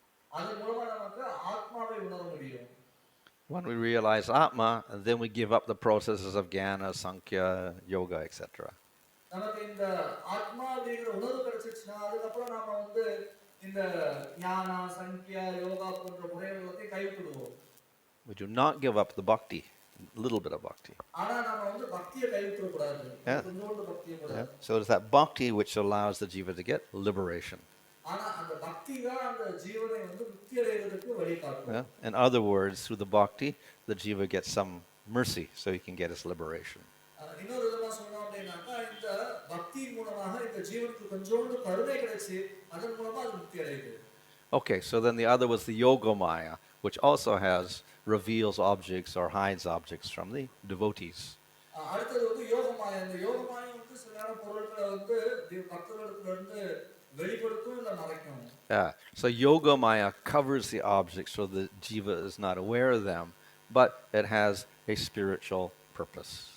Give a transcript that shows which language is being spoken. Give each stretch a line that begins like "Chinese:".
Tamil: அதன் மூலமா நமக்கு ஆத்மாவை உணர முடியும்.
English: When we realize Atma, then we give up the processes of jnana, sankhya, yoga, etc.
Tamil: நமக்கு இந்த ஆத்மா அப்படிங்கிற உணர்வு கிடைச்சிச்சுன்னா அதுக்கப்புறம் நாம வந்து இந்த ஞானா, சங்கியா, யோகா போன்ற முறைகளை எல்லாத்தையும் கைவிட்டுடுவோம்.
English: We do not give up the bhakti, a little bit of bhakti.
Tamil: ஆனா நாம வந்து பக்தியை கைவிட்டுறக்கூடாது. கொஞ்சோண்டு பக்தியை கூட.
English: So it's that bhakti which allows the jiva to get liberation.
Tamil: ஆனா அந்த பக்தி தான் அந்த ஜீவனை வந்து முக்தி அடையறதுக்கு வழி காட்டும்.
English: In other words, through the bhakti, the jiva gets some mercy so he can get his liberation.
Tamil: இன்னொரு விதமா சொல்லணும் அப்படின்னாக்கா இந்த பக்தி மூலமாக இந்த ஜீவனுக்கு கொஞ்சோண்டு கருணை கிடைச்சு அதன் மூலமா அது முக்தி அடையுது.
English: Okay, so then the other was the Yoga Maya, which also reveals objects or hides objects from the devotees.
Tamil: அடுத்தது வந்து யோக மாயா. இந்த யோக மாயா வந்து சில நேரம் பொருட்களை வந்து பக்தர்களிடத்துல இருந்து வெளிப்படுத்தும் இல்ல மறைக்கும்.
English: So Yoga Maya covers the objects so the jiva is not aware of them, but it has a spiritual purpose.